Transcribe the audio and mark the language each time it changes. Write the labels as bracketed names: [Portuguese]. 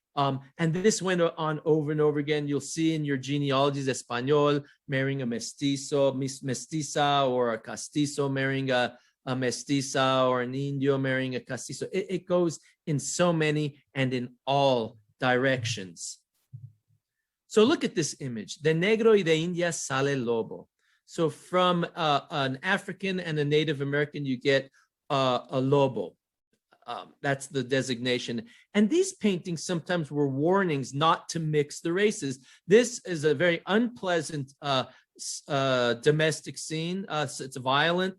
[English] And this went on over and over again. You'll see in your genealogies, Español marrying a mestizo, mestiza, or a castizo marrying a mestiza, or an indio marrying a castizo. It goes in so many and in all directions. So look at this image. [Spanish] De negro y de India sale lobo. [English] So from an African and a Native American, you get a lobo. That's the designation. And these paintings sometimes were warnings not to mix the races. This is a very unpleasant domestic scene. It's violent.